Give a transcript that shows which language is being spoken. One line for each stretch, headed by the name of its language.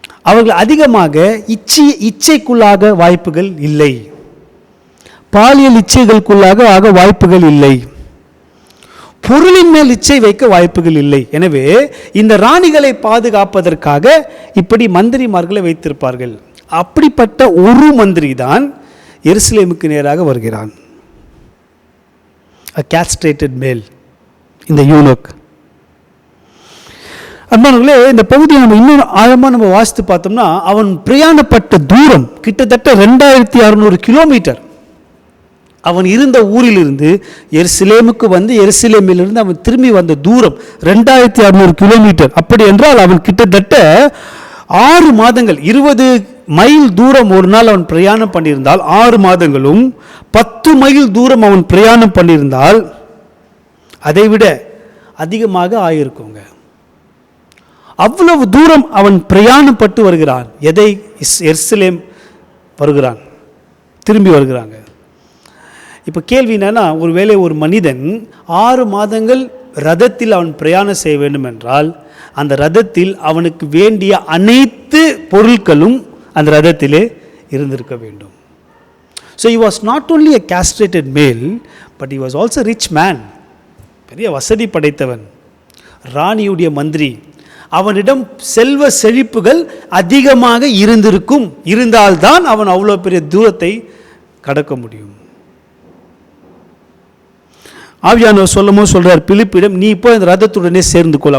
Tamil: அவர்கள் அதிகமாக இச்சைக்குள்ளாக வாய்ப்புகள் இல்லை, பாலியல் இச்சைகளுக்குள்ளாக ஆக வாய்ப்புகள் இல்லை, பொருளின் மேல் இச்சை வைக்க வாய்ப்புகள் இல்லை. எனவே இந்த ராணிகளை பாதுகாப்பதற்காக இப்படி மந்திரிமார்களை வைத்திருப்பார்கள். அப்படிப்பட்ட ஒரு மந்திரி தான் எருசலேமுக்கு நேராக வருகிறான்.
English: A castrated male,
Tamil: இந்த யூனோக். அன்பானவர்களே, இந்த பகுதியை நம்ம இன்னும் ஆழமாக நம்ம வாசித்து பார்த்தோம்னா, அவன் பிரயாணப்பட்ட தூரம் கிட்டத்தட்ட 2600 கிலோமீட்டர். அவன் இருந்த ஊரிலிருந்து எருசலேமுக்கு வந்து எருசலேமிலிருந்து அவன் திரும்பி வந்த தூரம் 2600 கிலோமீட்டர். அப்படி என்றால் அவன் கிட்டத்தட்ட 6 மாதங்கள் 20 மைல் தூரம் ஒரு நாள் அவன் பிரயாணம் பண்ணியிருந்தால் 6 மாதங்களும் 10 மைல் தூரம் அவன் பிரயாணம் பண்ணியிருந்தால் அதைவிட அதிகமாக ஆயிருக்குங்க. அவ்வளவு தூரம் அவன் பிரயாணப்பட்டு வருகிறான். எருசலேம் வருகிறான், திரும்பி வருகிறாங்க. இப்போ கேள்வி என்னன்னா, ஒருவேளை ஒரு மனிதன் 6 மாதங்கள் ரதத்தில் அவன் பிரயாணம் செய்ய வேண்டும் என்றால் அந்த ரதத்தில் அவனுக்கு வேண்டிய அனைத்து பொருட்களும் அந்த ரதத்திலே இருந்திருக்க வேண்டும்.
English: So he was not only a castrated male, but he was also a rich man.
Tamil: பெரிய வசதி படைத்தவன், ராணியுடைய மந்திரி. அவனிடம் செல்வ செழிப்புகள் அதிகமாக இருந்தால்தான் அவன் அவ்வளோ பெரிய தூரத்தை கடக்க முடியும். ஆவியானவர் சொல்லும்போது சொல்றார் பிலிப்பிடம், நீ இப்போ இந்த ரதத்துடனே சேர்ந்து கொள்.